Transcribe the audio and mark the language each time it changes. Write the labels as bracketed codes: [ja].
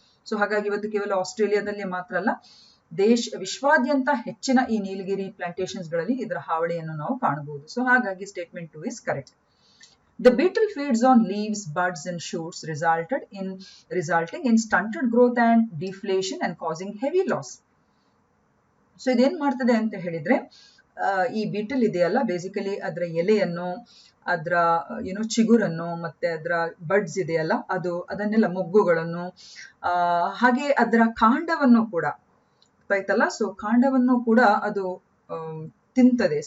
[kn] So ಹಾಗಾಗಿ ಇವತ್ತು ಕೇವಲ ಆಸ್ಟ್ರೇಲಿಯಾದಲ್ಲಿ ಮಾತ್ರ ಅಲ್ಲ, ವಿಶ್ವಾದ್ಯಂತ ಹೆಚ್ಚಿನ ಈ ನೀಲಗಿರಿ ಪ್ಲಾಂಟೇಶನ್ಸ್ ಗಳಲ್ಲಿ ಇದರ ಹಾವಳಿಯನ್ನು ನಾವು ಕಾಣಬಹುದು. ಸೊ ಹಾಗಾಗಿ statement 2 [en] is correct. The beetle feeds on leaves, buds and shoots resulting in stunted growth and deflation and causing heavy loss. [kn] So ಇದೇನ್ ಮಾಡ್ತದೆ ಅಂತ ಹೇಳಿದ್ರೆ ಈ ಬೀಟಲ್ ಇದೆಯಲ್ಲ, ಬೇಸಿಕಲಿ ಅದರ ಎಲೆಯನ್ನು, ಅದರ ಚಿಗುರನ್ನು ಮತ್ತೆ ಅದರ ಬಡ್ಸ್ ಇದೆಯಲ್ಲ ಅದನ್ನೆಲ್ಲ ಮೊಗ್ಗುಗಳನ್ನು ಹಾಗೆ ಅದರ ಕಾಂಡವನ್ನು ಕೂಡ ಆಯ್ತಲ್ಲ, ಸೊ ಕಾಂಡವನ್ನು ಕೂಡ ಅದು ತಿಂತದೆ.